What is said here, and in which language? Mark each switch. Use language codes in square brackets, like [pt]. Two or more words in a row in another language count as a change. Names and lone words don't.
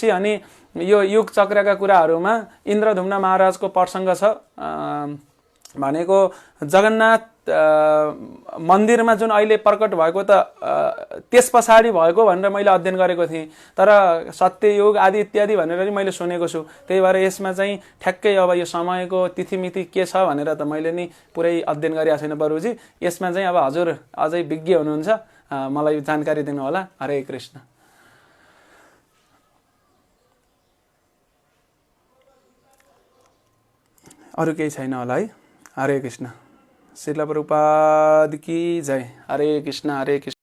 [ne] अनि यो युग चक्रका कुराहरूमा इन्द्रधुम्न महाराजको प्रसङ्ग छ, भनेको जगन्नाथ मन्दिरमा जुन अहिले प्रकट भएको त त्यस पछाडि भएको भनेर मैले अध्ययन गरेको थिएँ, तर सत्ययुग आदि इत्यादि भनेर पनि मैले सुनेको छु। त्यही भएर यसमा चाहिँ ठ्याक्कै अब यो समयको तिथिमिति के छ भनेर त मैले नि पुरै अध्ययन गरिरहेको छैन बरुजी। यसमा चाहिँ अब हजुर अझै विज्ञ हुनुहुन्छ, मलाई जानकारी दिनु होला। हरे कृष्ण। अरू केही छैन होला है। हरे कृष्ण। श्रील प्रभुपाद की जय। हरे कृष्ण हरे कृष्ण।